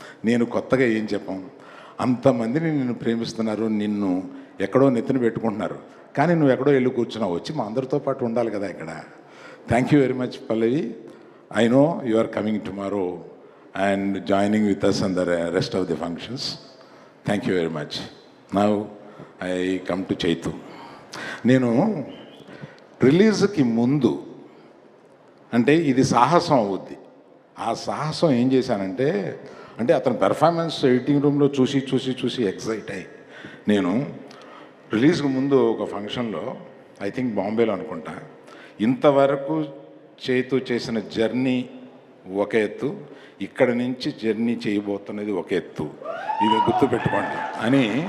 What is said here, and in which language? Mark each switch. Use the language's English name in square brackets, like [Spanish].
[Telugu] నేను కొత్తగా ఏం చెప్పం, అంతమందిని నిన్ను ప్రేమిస్తున్నారు, నిన్ను ఎక్కడో నెత్తిన పెట్టుకుంటున్నారు, కానీ నువ్వు ఎక్కడో వెళ్ళి కూర్చున్నావు. వచ్చి మా అందరితో పాటు ఉండాలి కదా ఇక్కడ. [English] Thank you very much Pallavi. I know you are coming tomorrow and joining with us on the rest of the functions. Thank you very much. Now I come to Chaitu. [Telugu] నేను రిలీజ్కి ముందు, అంటే ఇది సాహసం అవుద్ది, ఆ సాహసం ఏం చేశానంటే, అంటే అతని పెర్ఫార్మెన్స్ ఎడిటింగ్ రూమ్లో చూసి ఎక్సైట్ అయ్యి, నేను రిలీజ్కి ముందు ఒక ఫంక్షన్లో, ఐ థింక్ బాంబేలో అనుకుంటా, ఇంతవరకు చైతు చేసిన జర్నీ ఒక ఎత్తు, ఇక్కడ నుంచి జర్నీ చేయబోతున్నది ఒక ఎత్తు, ఇది గుర్తుపెట్టుకోండి అని